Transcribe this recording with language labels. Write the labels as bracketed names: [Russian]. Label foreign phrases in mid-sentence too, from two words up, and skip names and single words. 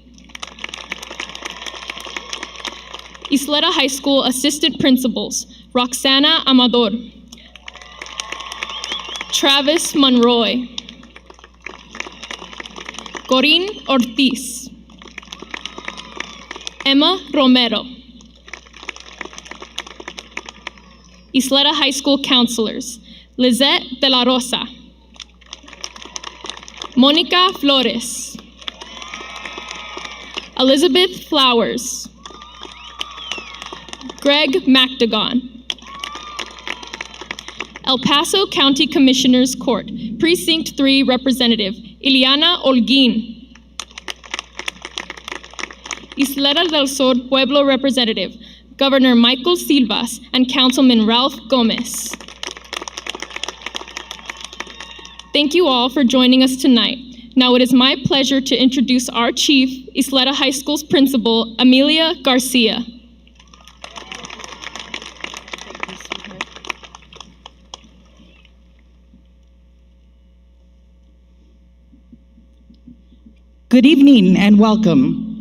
[English] Ysleta High School Assistant Principals Roxana Amador, Travis Monroy, Corinne Ortiz, Emma Romero. Ysleta High School Counselors Lizette De La Rosa, Monica Flores, Elizabeth Flowers, Greg McDagon. El Paso County Commissioners Court, Precinct 3 Representative Ileana Holguín. Ysleta del Sur Pueblo Representative Governor Michael Silvas and Councilman Ralph Gomez. Thank you all for joining us tonight. Now it is my pleasure to introduce our chief, Ysleta High School's principal, Amelia Garcia. Good evening and welcome.